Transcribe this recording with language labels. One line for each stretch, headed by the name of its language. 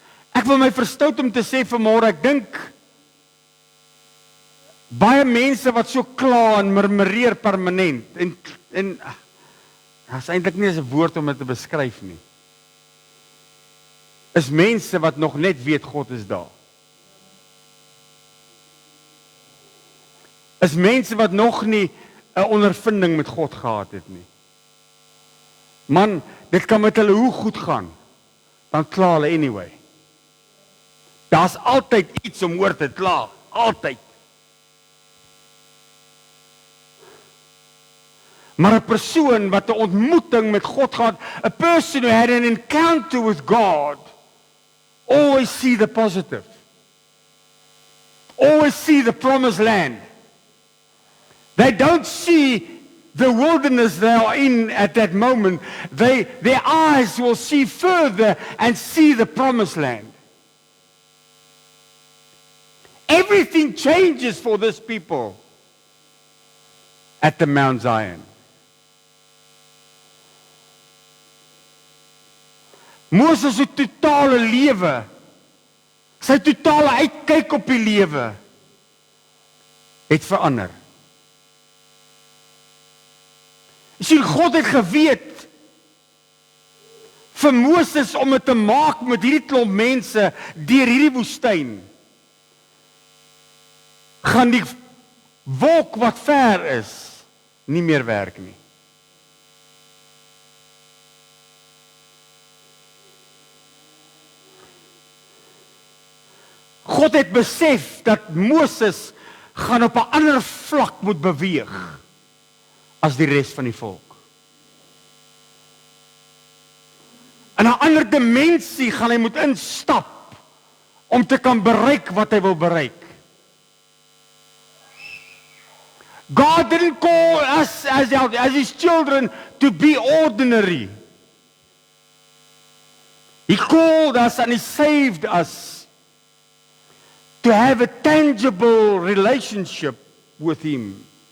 Afrikaans: Ek wil my verstout om te sê vanmôre, ek dink baie mense wat so kla en murmureer permanent en is eintlik nie eens 'n woord om dit te beskryf nie. Is mense wat nog net weet God is daar. Is mense wat nog nie 'n ondervinding met God gehad het nie. Man, dit kan met hulle hoe goed gaan, dan kla hulle anyway. Daar's altyd iets om oor te kla, altyd. Maar 'n persoon wat 'n ontmoeting met God gehad,
English: a person who had an encounter with God, always see the positive. Always see the promised land. They don't see the wilderness they are in at that moment. Their eyes will see further and see the promised land. Everything changes for this people at the Mount Zion.
Afrikaans: Moses se totale lewe, sy totale uitkyk op die lewe, het verander. Jy sien, God het geweet vir Moses om dit te maak met hierdie klomp mense deur hierdie woestyn. Gaan die wolk wat ver is nie meer werk nie. God het besef dat Moses gaan op 'n ander vlak moet beweeg as die res van die volk. In 'n ander dimensie gaan hy moet instap om te kan bereik wat hy wil bereik.
English: God didn't call us as his children to be ordinary. He called us and he saved us to have a tangible relationship with him.